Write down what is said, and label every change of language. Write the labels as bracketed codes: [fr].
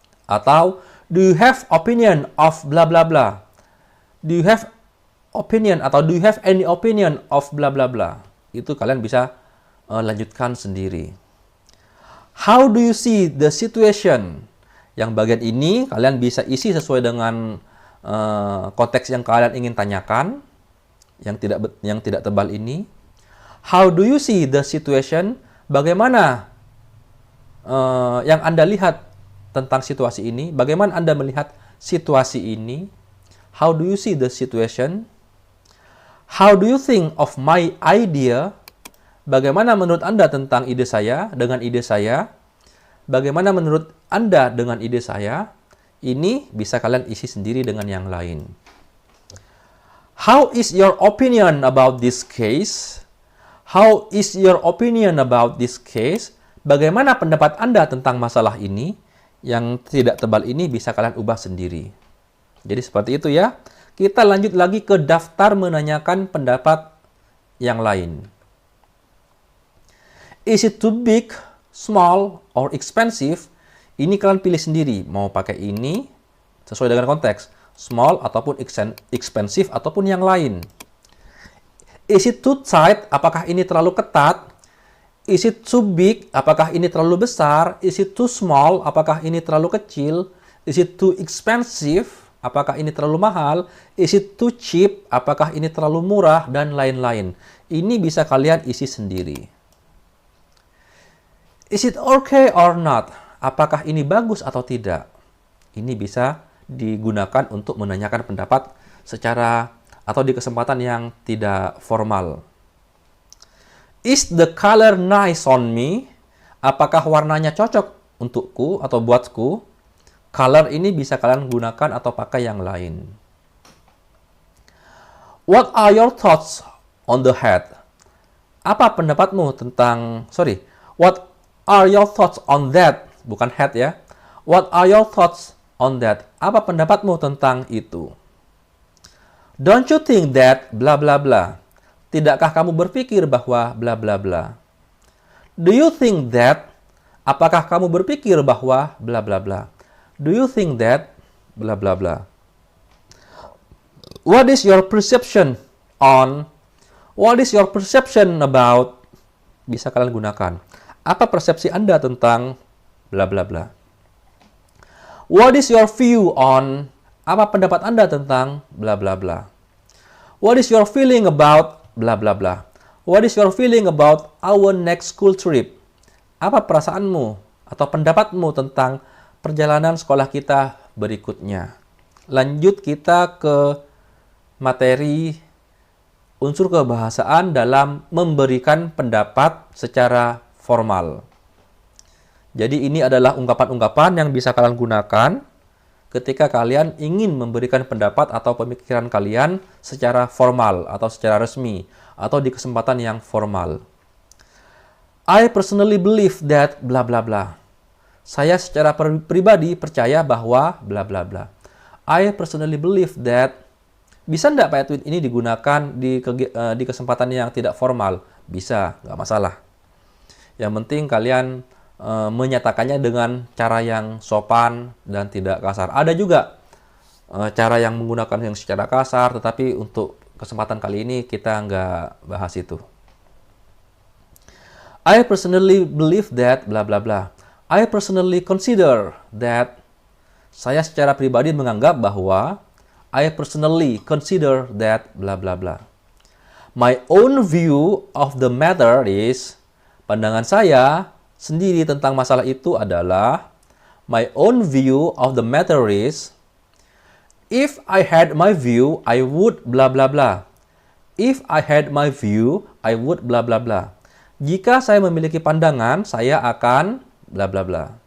[en] Atau, do you have opinion of bla bla bla? Do you have opinion atau do you have any opinion of bla bla bla? [id] Itu kalian bisa lanjutkan sendiri. [en] How do you see the situation? [id] Yang bagian ini kalian bisa isi sesuai dengan konteks yang kalian ingin tanyakan. Yang tidak tebal ini. [en] How do you see the situation? [id] Bagaimana yang Anda lihat tentang situasi ini? Bagaimana Anda melihat situasi ini? [en] How do you see the situation? How do you think of my idea? [id] Bagaimana menurut Anda tentang ide saya dengan ide saya? Bagaimana menurut Anda dengan ide saya? Ini bisa kalian isi sendiri dengan yang lain. [en] How is your opinion about this case? How is your opinion about this case? [id] Bagaimana pendapat Anda tentang masalah ini? Yang tidak tebal ini bisa kalian ubah sendiri. Jadi seperti itu ya. Kita lanjut lagi ke daftar menanyakan pendapat yang lain. [en] Is it too big, small, or expensive? [id] Ini kalian pilih sendiri. Mau pakai ini sesuai dengan konteks. Small ataupun expensive ataupun yang lain. [en] Is it too tight? [id] Apakah ini terlalu ketat? [en] Is it too big? [id] Apakah ini terlalu besar? [en] Is it too small? [id] Apakah ini terlalu kecil? [en] Is it too expensive? [id] Apakah ini terlalu mahal? [en] Is it too cheap? [id] Apakah ini terlalu murah? Dan lain-lain. Ini bisa kalian isi sendiri. [en] Is it okay or not? [id] Apakah ini bagus atau tidak? Ini bisa digunakan untuk menanyakan pendapat secara atau di kesempatan yang tidak formal. [en] Is the color nice on me? [id] Apakah warnanya cocok untukku atau buatku? Color ini bisa kalian gunakan atau pakai yang lain. [en] What are your thoughts on the hat? [id] Apa pendapatmu tentang, [en] what are your thoughts on that? [id] Bukan hat ya. [en] What are your thoughts on that? [id] Apa pendapatmu tentang itu? [en] Don't you think that bla bla bla? [id] Tidakkah kamu berpikir bahwa bla bla bla? [en] Do you think that? [id] Apakah kamu berpikir bahwa bla bla bla? [en] Do you think that bla bla bla? What is your perception on? What is your perception about? [id] Bisa kalian gunakan. Apa persepsi Anda tentang bla bla bla? [en] What is your view on? [id] Apa pendapat Anda tentang bla bla bla? [en] What is your feeling about bla bla bla? What is your feeling about our next school trip? [id] Apa perasaanmu atau pendapatmu tentang perjalanan sekolah kita berikutnya? Lanjut kita ke materi unsur kebahasaan dalam memberikan pendapat secara formal. Jadi ini adalah ungkapan-ungkapan yang bisa kalian gunakan ketika kalian ingin memberikan pendapat atau pemikiran kalian secara formal atau secara resmi atau di kesempatan yang formal. [en] I personally believe that bla bla bla. [id] Saya secara pribadi percaya bahwa bla bla bla. [en] I personally believe that. [id] Bisa nggak Pak Edwin ini digunakan di kesempatan yang tidak formal? Bisa, nggak masalah. Yang penting kalian menyatakannya dengan cara yang sopan dan tidak kasar. Ada juga cara yang menggunakan yang secara kasar, tetapi untuk kesempatan kali ini kita nggak bahas itu. [en] I personally believe that bla bla bla. I personally consider that. [id] Saya secara pribadi menganggap bahwa. [en] I personally consider that bla bla bla. My own view of the matter is. [id] Pandangan saya sendiri tentang masalah itu adalah. [en] My own view of the matter is. If I had my view, I would bla bla bla. If I had my view, I would bla bla bla. [id] Jika saya memiliki pandangan, saya akan bla bla bla.